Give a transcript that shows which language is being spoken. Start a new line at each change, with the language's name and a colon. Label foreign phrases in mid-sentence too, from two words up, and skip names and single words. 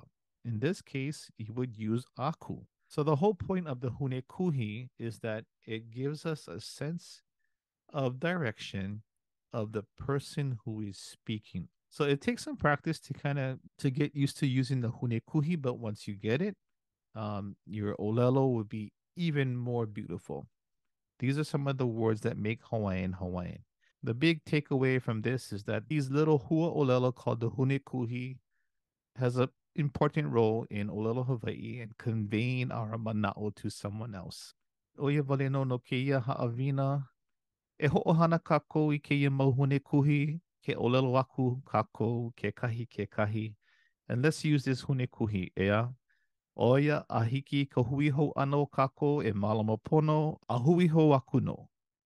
English: In this case, you would use aku. So the whole point of the
Hawaiian: hune kuhi
English: is that it gives us a sense of direction of the person who is speaking. So it takes some practice to kind of to get used to using the
Hawaiian: hune kuhi,
English: but once you get it, your ʻŌlelo would be even more beautiful. These are some of the words that make Hawaiian Hawaiian. The big takeaway from this is that these little
Hawaiian: hua ʻŌlelo
English: called the
Hawaiian: hune kuhi
English: has an important role in
Hawaiian: ʻŌlelo Hawaii
English: and conveying our mana'o to someone else.
Hawaiian: Oia wale no keia haʻawina. E hoʻohana kākou i keia mau hune kuhi, ke ʻŌlelo aku kākou, ke kahi.
English: And let's use this
Hawaiian: hune kuhi,
English: ea.
Hawaiian: Oia a hiki ka hui hou ano kākou e malama pono, a hui hou aku no.